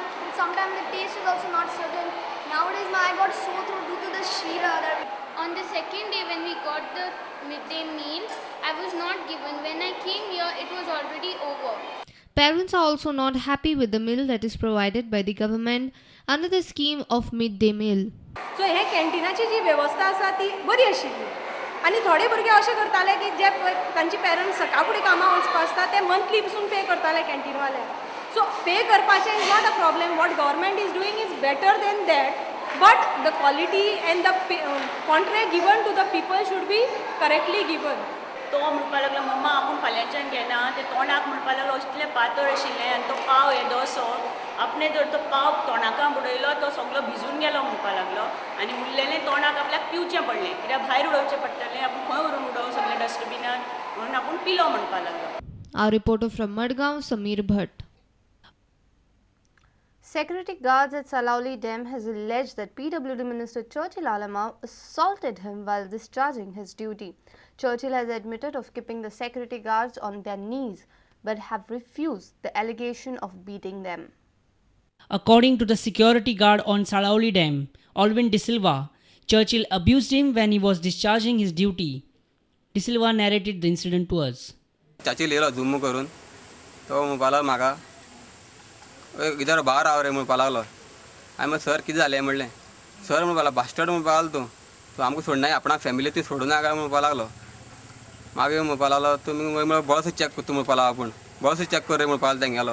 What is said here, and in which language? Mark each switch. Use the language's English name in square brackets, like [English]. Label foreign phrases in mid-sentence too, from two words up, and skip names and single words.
[English] And sometimes the taste is also not certain. Nowadays I got sore throat due to the sheera. On the second day when we got the midday meal, I was not given. When I came here, it was already over. Parents are also not happy with the meal that is provided by the government under the scheme of midday meal. [Konkani] So हे कॅन्टीनाची जी वेवस्था आसा ती बरी आशिल्ली आनी थोडे भुरगे अशें करताले की जे तांचे पेरंट्स सकाळ फुडें कामां वचपा आसता ते मंथली पसून पे करताले कॅन्टीनवाले. [English] सो पे करपाचें is not a problem. What government is doing is better than that. But the quality and the contract given to the people should be correctly given. [Konkani] तो म्हणपाक लागलो मम्मा आपूण फाल्यांच्यान घेना ते तोंडाक म्हणपाक लागलो असलें पातळ आशिल्लें आनी तो पाव येदो सो आपणे जर तो पाव तोंडाका बुडयलो तो सगळो भिजून गेलो म्हणपाक लागलो आनी उरलेलें तोंडाक आपल्याक पिवचें पडलें कित्याक भायर उडोवचें पडटलें आपूण खंय व्हरून उडोवं सगळें डस्टबिनान म्हणून आपूण पिलो म्हणपाक लागलो. [English] Our reporter from Madgaon, Sameer Bhatt. Security guards at Salauli Dam has alleged that PWD Minister Churchill Alamau assaulted him while discharging his duty. Churchill has admitted of keeping the security guards on their knees but have refused the allegation of beating them. According to the security guard on Salauli Dam, Alvin De Silva, Churchill abused him when he was discharging his duty. De Silva narrated the incident to us. [Konkani] चाची लिहिलो झुम्म करून तो म्हणपाक लागलो म्हाका इधर बाहेर आव रे म्हणपाक लागलो हांवें म्हणलें सर कितें जालें म्हणलें सर म्हणपाक लागलो बास्टर्ड म्हणपाक लागलो तूं आमकां सोडना आपणा फॅमिली ती सोडूं नाका म्हणपाक लागलो मागीर म्हणपाक लागलो तुमी बळसो चॅक करता म्हणपाक लागलो आपूण बळसो चॅक कर रे म्हणपाक लागलो तेंगेलो